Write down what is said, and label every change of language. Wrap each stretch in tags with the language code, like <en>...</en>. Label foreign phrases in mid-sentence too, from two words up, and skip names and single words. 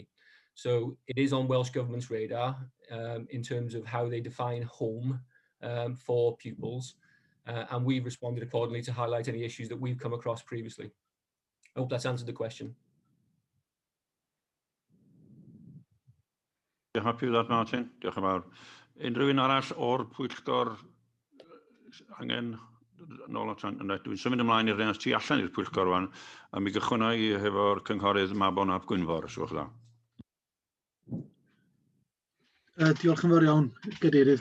<en>So it is on Welsh Government's radar in terms of how they define home for pupils. And we've responded accordingly to highlight any issues that we've come across previously. I hope that's answered the question. You're happy with that, Martin?</en> <cy>Diolch yn fawr. Unrhyw un arall o'r Pwyllgor angen nôl at dwi'n symud ymlaen i'r rhan tu allan i'r Pwyllgor wan, a mi gychwynna i hefo'r cynghorydd Mabon ap Gwynfor, os gwelwch yn dda. Diolch yn fawr iawn, Gadeirydd.</cy>